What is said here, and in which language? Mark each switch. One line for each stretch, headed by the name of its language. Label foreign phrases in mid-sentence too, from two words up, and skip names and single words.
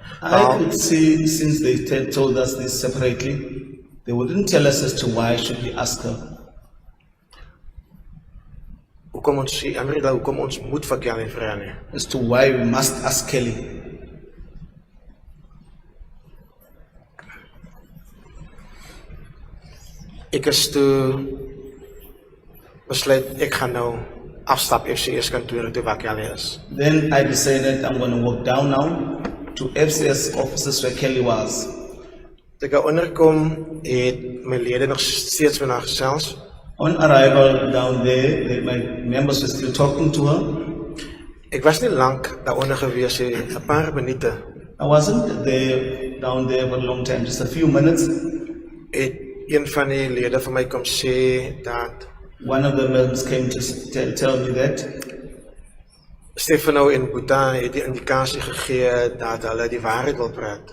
English: I could see, since they told us this separately, they wouldn't tell us as to why should we ask her.
Afrikaans: Hoekom ons moet vir Kelly vra nie.
English: As to why we must ask Kelly.
Afrikaans: Ek is toe besluit ek gaan nou afstap FCS kantoor toe waar Kelly is.
English: Then I decided I'm going to walk down now to FCS offices where Kelly was.
Afrikaans: Toe ek onderkom het my lede nog steeds met haar gesels.
English: On arrival down there, my members were still talking to her.
Afrikaans: Ek was nie lank daaronder gewees nie, 'n paar minute.
English: I wasn't there down there for a long time, just a few minutes.
Afrikaans: Het een van die lede van my kom sê dat
English: One of the members came to tell me that
Afrikaans: Stefano en Boeta het die indikasie gegee dat hulle die waarheid wil praat.